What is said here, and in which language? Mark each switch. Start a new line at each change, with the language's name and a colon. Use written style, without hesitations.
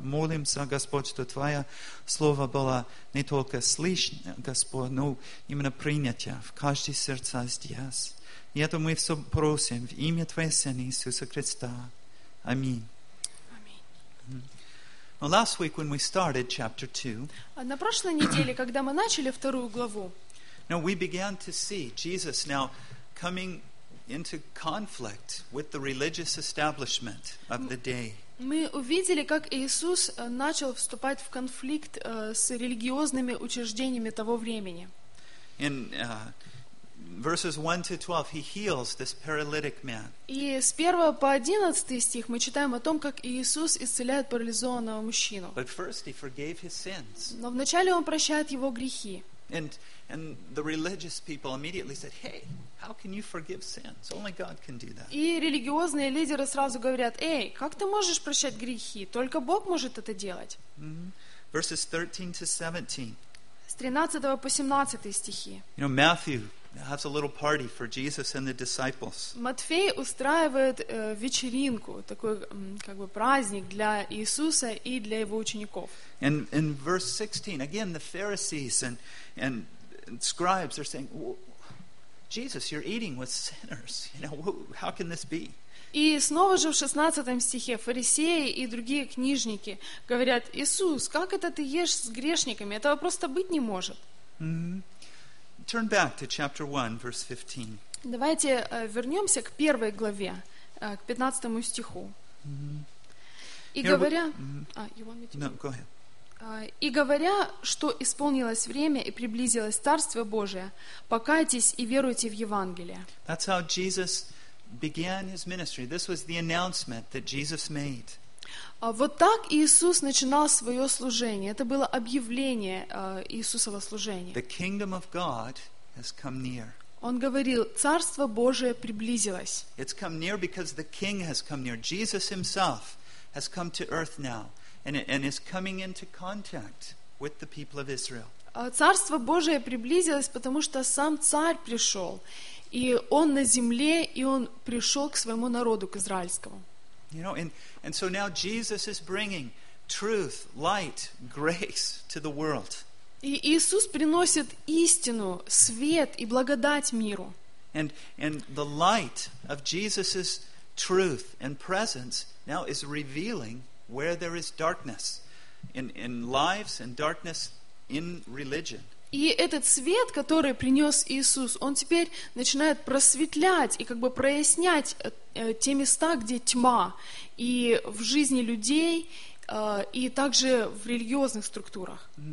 Russian: Молимся, Господь, что Твое слово было не только слышно, Господь, но именно принято в каждое сердце здесь. И это мы все просим в имя Твоего Сына Иисуса Христа. Аминь.
English: Well, last week when we started chapter 2,
Russian: на прошлой неделе, когда мы начали вторую главу,
English: now we began to see Jesus now coming into conflict with the religious establishment of the day.
Russian: Мы увидели, как Иисус начал вступать в конфликт с религиозными учреждениями того времени.
English: In verses 1 to 12 he heals this paralytic man.
Russian: И с 1 по 11 стих мы читаем о том, как Иисус исцеляет парализованного мужчину.
English: But first he forgave his sins.
Russian: Но вначале он прощает его грехи.
English: And the religious people immediately said, "Hey, how can you forgive sins? Only God can do that."
Russian: И религиозные лидеры сразу говорят: "Эй, как ты можешь прощать грехи? Только Бог может это делать."
English: Mm-hmm. Verses 13 to 17.
Russian: С 13 по 17 стихи.
English: You know, Matthew has a little party for Jesus and the disciples.
Russian: Матфей устраивает вечеринку, такой как бы праздник для Иисуса и для его учеников.
English: And in verse 16, again the Pharisees and scribes are saying, "Jesus, you're eating with sinners. You know, how can this be?"
Russian: И снова же в 16 стихе фарисеи и другие книжники говорят: "Иисус, как это ты ешь с грешниками? Этого просто быть не может."
English: Mm-hmm. Turn back to chapter 1, verse 15.
Russian: Давайте вернемся к первой главе, к 15 стиху. Mm-hmm. И говоря...
English: You want me to... No, go ahead.
Russian: И говоря, что исполнилось время и приблизилось Царствие Божие, покайтесь и веруйте в Евангелие.
English: That's how Jesus began his ministry. This was the announcement that Jesus made.
Russian: Вот так Иисус начинал свое служение. Это было объявление Иисусова служения.
English: The kingdom of God has come near.
Russian: Он говорил: Царство Божие приблизилось.
English: It's come near because the king has come near. Jesus himself has come to earth now and is coming into contact with the people of Israel.
Russian: Царство Божие приблизилось, потому что сам царь пришел, и он на земле, и он пришел к своему народу, к израильскому.
English: You know, and so now Jesus is bringing truth, light, grace to the world.
Russian: И Иисус приносит истину, свет и благодать миру.
English: And the light of Jesus's truth and presence now is revealing where there is darkness in lives and darkness in religion.
Russian: И этот свет, который принес Иисус, он теперь начинает просветлять и как бы прояснять те места, где тьма, и в жизни людей, и также в религиозных структурах.